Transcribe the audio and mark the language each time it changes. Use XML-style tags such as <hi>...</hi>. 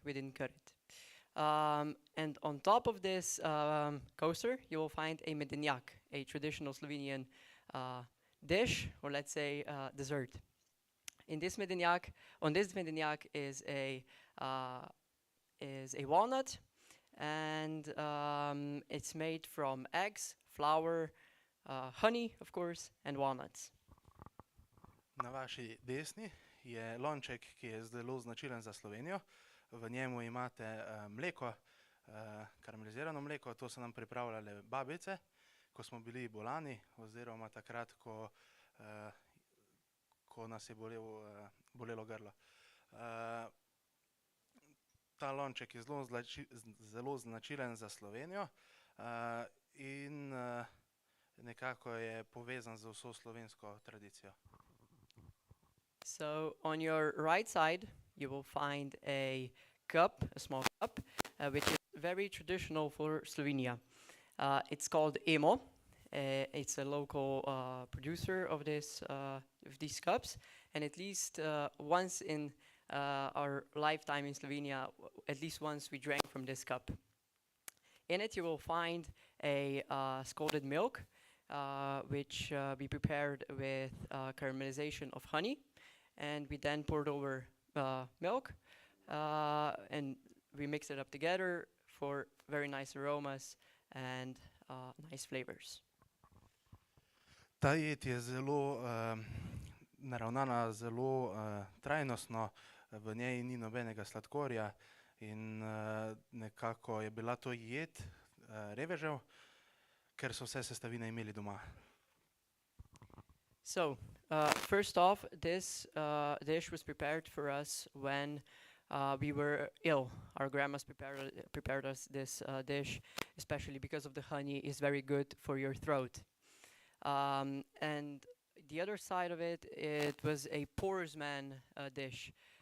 <en>We didn't cut it. And on top of this coaster, you will find a medenjak, a traditional Slovenian dish, or let's say dessert. On this medenjak is a walnut, and it's made from eggs, flour, honey, of course, and walnuts.</en> <sl>Na vaši desni je lonček, ki je zelo značilen za Slovenijo. V njemu imate mleko, karamelizirano mleko, to so nam pripravljale babice, ko smo bili bolani, oziroma takrat, ko nas je bolelo grlo. Ta lonček je zelo značilen za Slovenijo in nekako je povezan z vso slovensko tradicijo.</sl> <en>So on your right side, you will find a cup, a small cup, which is very traditional for Slovenia. It's called Emo. It's a local producer of these cups, and at least once in our lifetime in Slovenia, at least once we drank from this cup. In it you will find a scalded milk, which we prepared with caramelization of honey, and we then poured over milk, and we mixed it up together for very nice aromas and nice flavors.</en> <sl>Ta jed je zelo naravnana, zelo trajnostno, v njej ni nobenega sladkorja in nekako je bila to jed revežev, ker so vse sestavine imeli doma.</sl> <en>So, first off, this dish was prepared for us when we were ill. Our grandmas prepared us this dish, especially because of the honey is very good for your throat. And the other side of it, it was a poor man dish.</en>